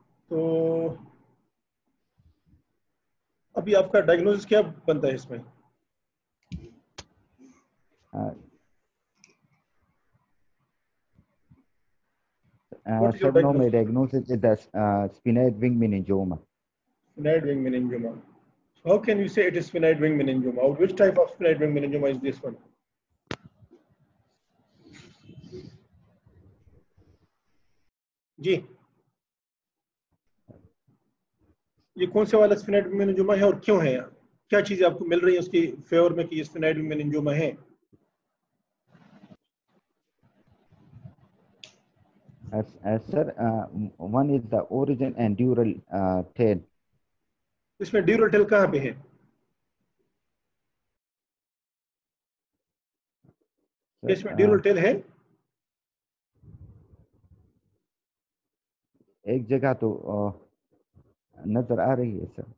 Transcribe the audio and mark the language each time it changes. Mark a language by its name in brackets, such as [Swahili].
[Hindi] तो अभी आपका डायग्नोसिस क्या बनता है इसमें? [English] Sir no my diagnosis is the sphenoid wing meningioma. Sphenoid wing meningioma. How can you say it is sphenoid wing meningioma? Or which type of sphenoid wing meningioma is this one? [Hindi] जी, ये कौन से वाला स्फिनाइड wing meningioma है और क्यों है? क्या चीजें आपको मिल रही है उसकी फेवर में कि ये स्फिनाइड विंग मेनिंजियोमा है? [English] Sir, one is the origin and dural tail. [Hindi] इसमें ड्यूरल टेल कहाँ पे है? इसमें ड्यूरल टेल है? एक जगह तो नजर आ रही है सर।